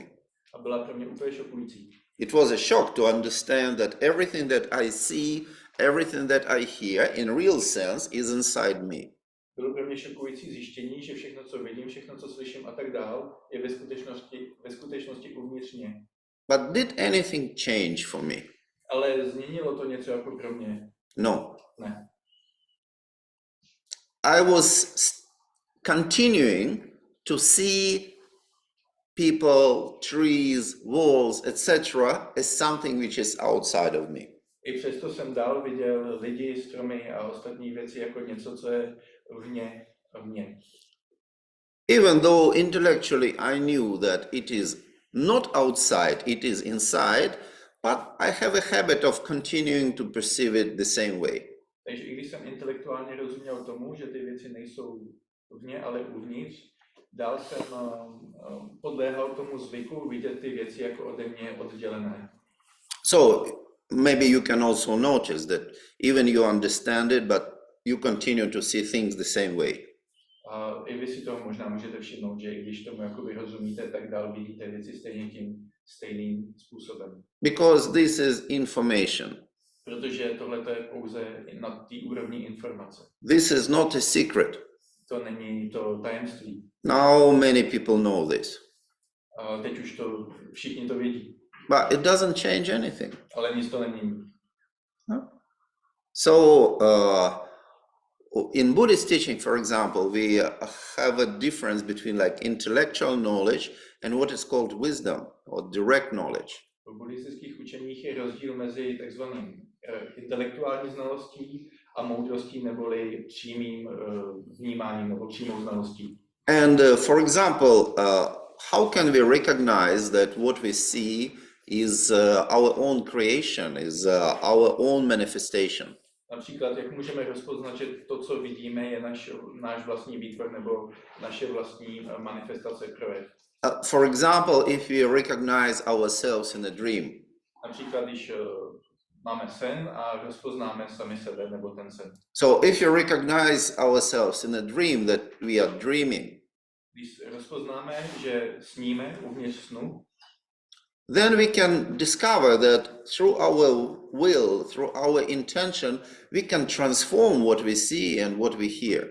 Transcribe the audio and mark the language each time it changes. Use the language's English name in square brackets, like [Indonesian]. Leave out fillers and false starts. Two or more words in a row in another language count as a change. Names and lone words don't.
[Czech] A byla pro mě úplně šokující. [English] It was a shock to understand that everything that I see, everything that I hear in real sense is inside me. [Czech] Bylo pro mě šokující zjištění, že všechno, co vidím, všechno, co slyším a tak dál, je ve skutečnosti uvnitř mě. [English] But did anything change for me? [Czech] Ale změnilo to něco jako pro mě? [English] No. [Czech] Ne. [English] I was continuing to see people, trees, walls, etc. as something which is outside of me. [Czech] I přesto jsem dál viděl lidi, stromy a ostatní věci jako něco, co je vně mě. [English] Even though intellectually I knew that it is not outside, it is inside, but I have a habit of continuing to perceive it the same way. [Czech] Takže i když jsem intelektuálně rozuměl tomu, že ty věci nejsou vně, ale uvnitř, dál jsem podléhal tomu zvyku vidět ty věci jako ode mě oddělené. [English] So maybe you can also notice that even you understand it, but you continue to see things the same way. [Czech] A i vy si toho možná můžete všimnout, že i když tomu jakoby rozumíte, tak dál vidíte věci stejně tím stejným způsobem. [English] Because this is information. [Czech] Protože tohle je pouze na té úrovni informace. [English] This is not a secret. [Czech] To není to tajemství. [English] Now many people know this. [Czech] A teď už to všichni to vědí. [English] But it doesn't change anything. [Czech] Ale nic to nemění. [English] So in Buddhist teaching, for example, we have a difference between like intellectual knowledge and what is called wisdom or direct knowledge. [Czech] V buddhistických učeních je rozdíl mezi takzvaným intelektuální znalostí a moudrostí neboli přímým vnímáním nebo přímou znalostí. [English] And for example, how can we recognize that what we see is our own creation, is our own manifestation? [Czech] Například, jak můžeme rozpoznat, že to, co vidíme, je náš vlastní výtvor nebo naše vlastní manifestace, projev. [English] For example, if we recognize ourselves in a dream. [Czech] Například, když máme sen a rozpoznáme sami sebe nebo ten sen. [English] So if you recognize ourselves in a dream that we are dreaming. [Czech] Když rozpoznáme, že sníme uvnitř snu, [English] then we can discover that through our will, through our intention, we can transform what we see and what we hear.